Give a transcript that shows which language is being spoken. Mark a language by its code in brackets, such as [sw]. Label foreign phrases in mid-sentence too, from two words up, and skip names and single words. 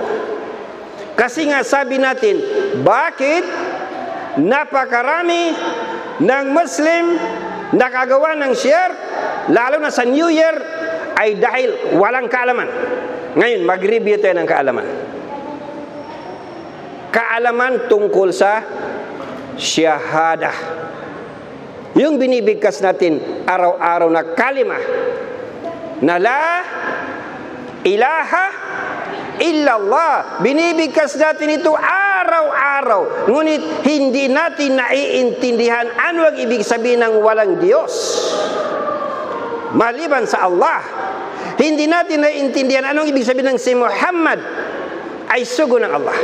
[tl] Kasi nga sabi natin, bakit napakarami ng Muslim nakagawa ng shirk, lalo na sa New Year, ay dahil walang kaalaman. Ngayon, mag-review tayo ng kaalaman. Kaalaman tungkol sa syahada. Yung binibigkas natin araw-araw na kalima na [ar] لا إله إلا الله. [tl] Binibigkas natin ito araw-araw. Ngunit hindi natin naiintindihan ano ang ibig sabihin ng walang Diyos maliban sa Allah. Hindi natin naiintindihan anong ibig sabihin ng si Muhammad ay sugo ng Allah.